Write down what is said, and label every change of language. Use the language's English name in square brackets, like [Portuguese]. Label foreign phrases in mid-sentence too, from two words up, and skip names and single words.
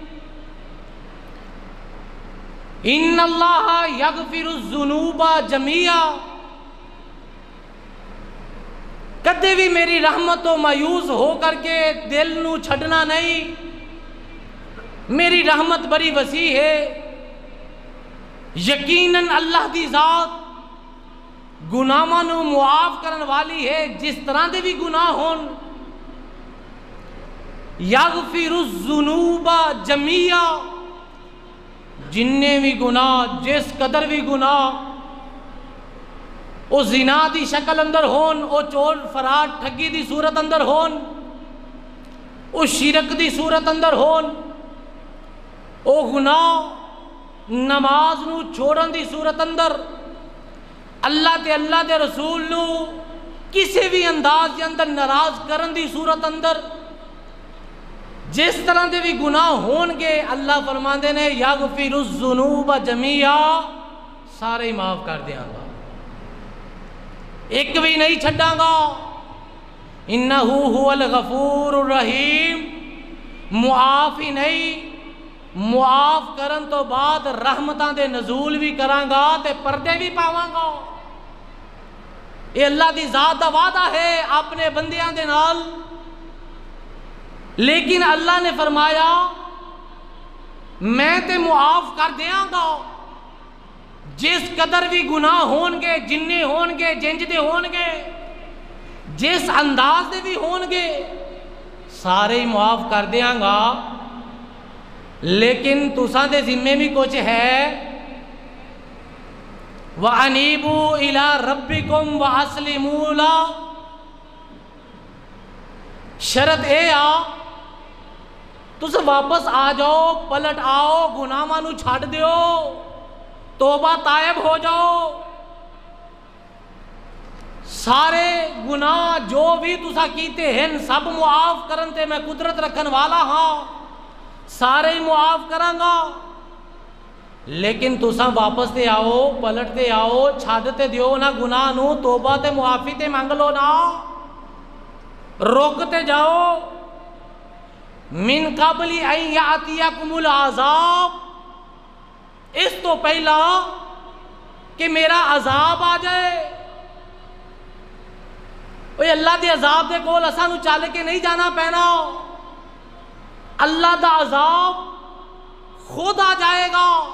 [Arabic] ان اللہ یغفر الذنوب جمیعا، [Punjabi] کدے بھی میری رحمت تو مایوس ہو کر کے دل نو چھڑنا نہیں۔ میری رحمت بڑی وسیع ہے، یقیناً اللہ دی ذات گناہاں نو معاف کرن والی ہے، جس طرح دے بھی گناہ ہون۔ [Arabic] یغفر الذنوب جمیعا، [Punjabi] جننے بھی گناہ، جس قدر بھی گناہ، او زنا دی شکل اندر ہون، او چور فرار ٹھگی دی صورت اندر ہون، او شرک دی صورت اندر ہون، او گناہ نماز نو چھوڑن دی صورت اندر، اللہ دے رسول نو کسی بھی انداز کے اندر ناراض کرن دی صورت اندر، جس طرح دے بھی گناہ ہون گے، اللہ فرماندے نے [Arabic] یغفر الذنوب جمیعا، [Punjabi] سارے ہی معاف کر دیاں گا، ایک بھی نہیں چھڑاں گا۔ [Arabic] انہو هو الغفور الرحیم، [Punjabi] معاف ہی نہیں، معاف کرن تو بعد رحمتاں دے نزول بھی کراں گا تے پردے بھی پاواں گا۔ یہ اللہ دی ذات دا وعدہ ہے اپنے بندیاں دے نال۔ لیکن اللہ نے فرمایا میں تے معاف کر دیاں گا، جس قدر بھی گناہ ہون گے، جننے ہون گے، جنج دے ہون گے، جس انداز دے بھی ہون گے، سارے ہی معاف کر دیاں گا۔ لیکن تساں دے ذمے بھی کچھ ہے، [Arabic] وَأَنِيبُوا إِلَىٰ رَبِّكُمْ وَأَسْلِمُوا لَهُ، [Punjabi] شرط اے تسا واپس آ جاؤ، پلٹ آؤ، گناہاں نو چھڑ دیو، توبہ طائب ہو جاؤ، سارے گناہ جو بھی تسا کیتے ہیں سب معاف کرن تے میں قدرت رکھن والا ہاں، سارے معاف کراں گا۔ لیکن تسا واپس تے آؤ، پلٹ تے آؤ، چھڈ تے دیو نا گناہ نو، توبہ تے معافی تے مانگ لو نا، روک تے جاؤ۔ [Arabic] من قبل ان یاتیکم العذاب، [Punjabi] اس تو پہلا کہ میرا عذاب آ جائے۔ اوے اللہ دے عذاب دے کول اساں نو چل کے نہیں جانا پینا، اللہ دا عذاب خود آ جائے گا۔